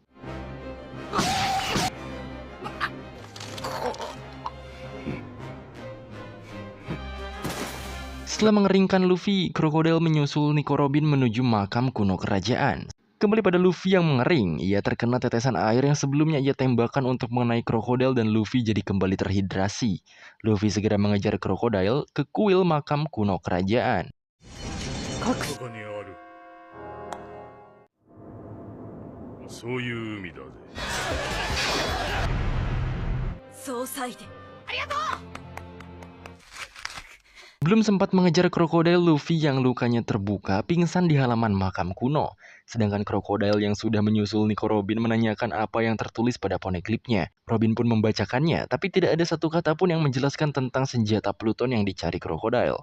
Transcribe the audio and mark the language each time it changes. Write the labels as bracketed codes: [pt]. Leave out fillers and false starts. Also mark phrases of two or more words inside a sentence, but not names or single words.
[id] Setelah mengeringkan Luffy, Crocodile menyusul Nico Robin menuju makam kuno kerajaan. Kembali pada Luffy yang mengering, ia terkena tetesan air yang sebelumnya ia tembakkan untuk mengenai Crocodile dan Luffy jadi kembali terhidrasi. Luffy segera mengejar Crocodile ke kuil makam kuno kerajaan. [ja] ここにあるそういう海だぜ総裁で。ありがとう。 [id] Belum sempat mengejar Crocodile, Luffy yang lukanya terbuka pingsan di halaman makam kuno. Sedangkan Crocodile yang sudah menyusul Nico Robin menanyakan apa yang tertulis pada poneglyphnya. Robin pun membacakannya, tapi tidak ada satu kata pun yang menjelaskan tentang senjata Pluton yang dicari Crocodile.